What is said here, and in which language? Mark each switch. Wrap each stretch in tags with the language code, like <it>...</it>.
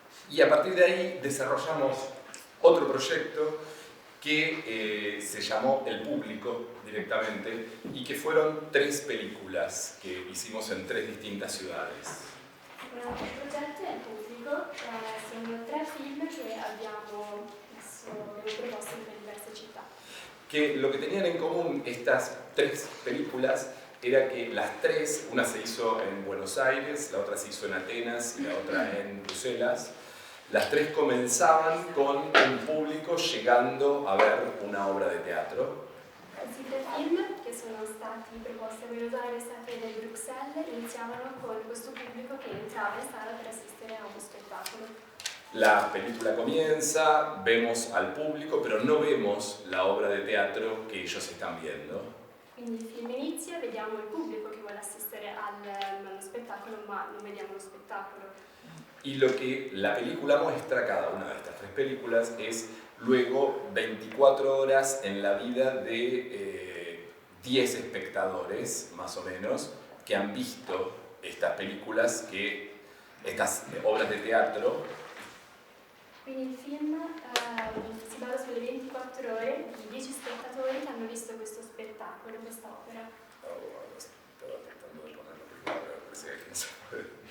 <es>Y a partir de ahí desarrollamos otro proyecto que se llamó El Público directamente y que fueron 3 películas que hicimos en 3 distintas ciudades.</es> <it>Un altro progetto è il pubblico, sono 3 film che abbiamo proposto in 3 diverse città.</it> <es>Que lo que tenían en común estas 3 películas era que las 3, una se hizo en Buenos Aires, la otra se hizo en Atenas y la otra en Bruselas. Las 3 comenzaban con un público llegando a ver una obra de teatro.</es> <it>Questi 3 film, che sono stati proposti a Buenos Aires, Atene e Bruxelles, iniziavano con questo pubblico che entrava in sala per assistere a uno spettacolo.</it> <es>La película comienza, vemos al público, pero no vemos la obra de teatro que ellos están viendo.</es> <it>Quindi il film inizia, vediamo il pubblico che vuole assistere allo spettacolo, ma non vediamo lo spettacolo.</it> <es>Y lo que la película muestra, cada una de estas 3 películas, es luego 24 horas en la vida de 10 espectadores, más o menos, que han visto estas películas, estas obras de teatro.</es> <it>Quindi il film si basa sulle 24 ore di 10 spettatori che hanno visto questo spettacolo, questa opera.</it> <es>Estaba tratando de ponerlo primero, pero parecía que no se puede.</es>